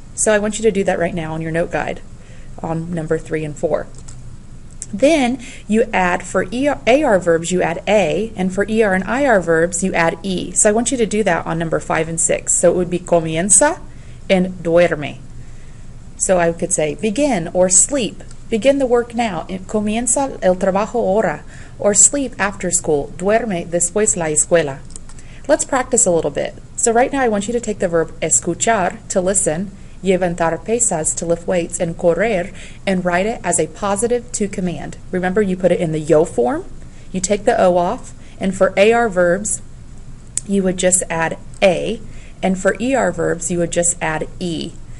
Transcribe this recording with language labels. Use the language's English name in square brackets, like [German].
[English] So I want you to do that right now on your note guide on number 3 and 4. Then you add, for AR verbs, you add a, and for ER and IR verbs, you add e. So I want you to do that on number 5 and 6. So it would be comienza and duerme. So I could say begin or sleep. Begin the work now. [Spanish] Comienza el trabajo ahora. [English] Or sleep after school. [Spanish] Duerme después la escuela. [English] Let's practice a little bit. So right now I want you to take the verb escuchar, to listen, levantar pesas, to lift weights, and correr, and write it as a positive to command. Remember, you put it in the yo form, you take the o off, and for AR verbs, you would just add a, and for ER verbs, you would just add e.